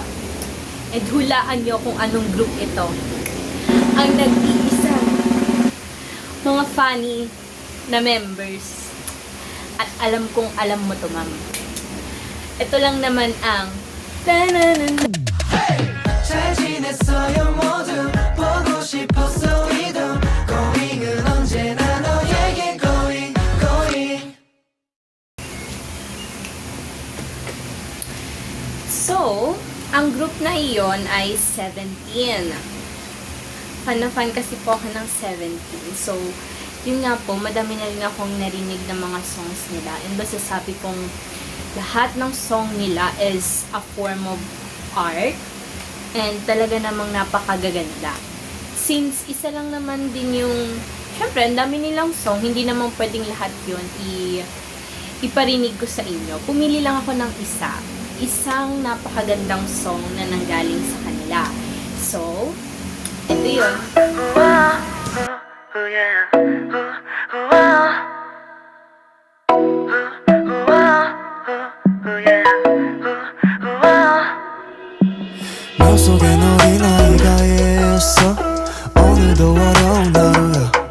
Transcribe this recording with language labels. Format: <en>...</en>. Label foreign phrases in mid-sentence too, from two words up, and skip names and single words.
<tl>And hulaan nyo kung anong group ito. Ang nag-iisa. Mga funny na members. At alam kong alam mo to, ma'am. Ito lang naman ang ta-na-na-na.</tl> <ko>잘 지냈어요 모두 보고 싶었어 이도 Going은 언제나 너에게 going</ko> <tl>So, ang group na iyon ay 17. Fan na fan kasi po ako ng 17. So, yun nga po, madami na rin akong narinig ng mga songs nila. And basta sabi kong lahat ng song nila is</tl> <en>a form of art.</en> <tl>And talaga namang napakagaganda. Since isa lang naman din yung, syempre, ang dami nilang song, hindi naman pwedeng lahat yun iparinig ko sa inyo. Pumili lang ako ng isa. Isang napakagandang song na nanggaling sa kanila. So, ito yun.</tl> <ko>너 속에 어린아이가 있어 오늘도 어려운 하루야</ko>